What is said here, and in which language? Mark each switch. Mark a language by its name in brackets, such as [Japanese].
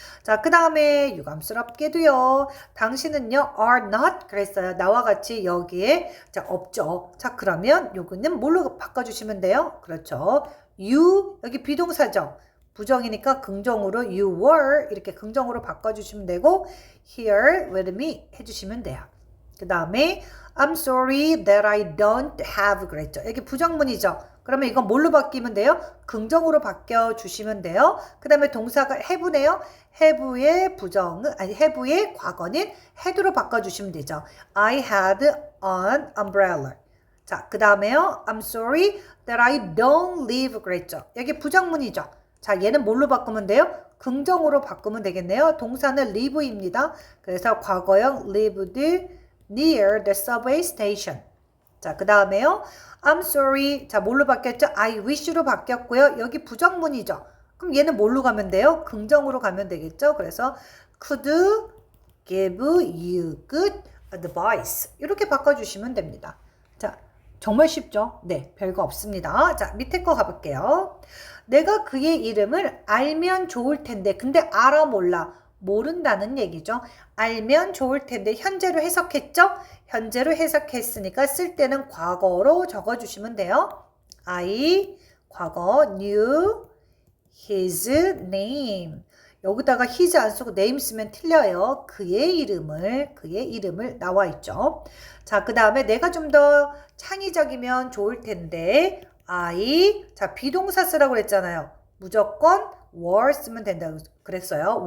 [Korean] 자, 그 다음에 유감스럽게도요. 당신은요 [English] are not [Korean] 그랬어요. 나와 같이 여기에 자 없죠. 자, 그러면 요거는 뭘로 바꿔주시면 돼요? 그렇죠. you 여기 비동사죠. 부정이니까 긍정으로 [English] you were [Korean] 이렇게 긍정으로 바꿔주시면 되고 [English] here with me [Korean] 해주시면 돼요. 그 다음에 [English] I'm sorry that I don't have [Korean] 그랬죠. 여기 부정문이죠. 그러면 이건 뭘로 바뀌면 돼요? 긍정으로 바뀌어주시면 돼요. 그 다음에 동사가 have네요. have의 과거는 had로 바꿔주시면 되죠. [English] I had an umbrella. [Korean] 자, 그 다음에요. [English] I'm sorry that I don't live [Korean] 그랬죠. 여기 부정문이죠. 자, 얘는 뭘로 바꾸면 돼요? 긍정으로 바꾸면 되겠네요. 동사는 live입니다. 그래서 과거형 [English] lived near the subway station. [Korean] 자, 그 다음에요. [English] I'm sorry. [Korean] 자, 뭘로 바뀌었죠? [English] I wish [Korean] 로 바뀌었고요. 여기 부정문이죠. 그럼 얘는 뭘로 가면 돼요? 긍정으로 가면 되겠죠? 그래서 [English] could give you good advice. [Korean] 이렇게 바꿔주시면 됩니다. 자, 정말 쉽죠? 네, 별거 없습니다. 자, 밑에 거 가볼게요. 내가 그의 이름을 알면 좋을 텐데, 근데 알아 몰라. 모른다는 얘기죠. 알면 좋을 텐데 현재로 해석했죠? 현재로 해석했으니까 쓸 때는 과거로 적어주시면 돼요. [English] I [Korean] 과거 [English] knew his name. [Korean] 여기다가 his 안 쓰고 name 쓰면 틀려요. 그의 이름을 나와 있죠. 자, 그 다음에 내가 좀 더 창의적이면 좋을 텐데 자, 비동사 쓰라고 그랬잖아요. 무조건 were 쓰면 된다고 그랬어요.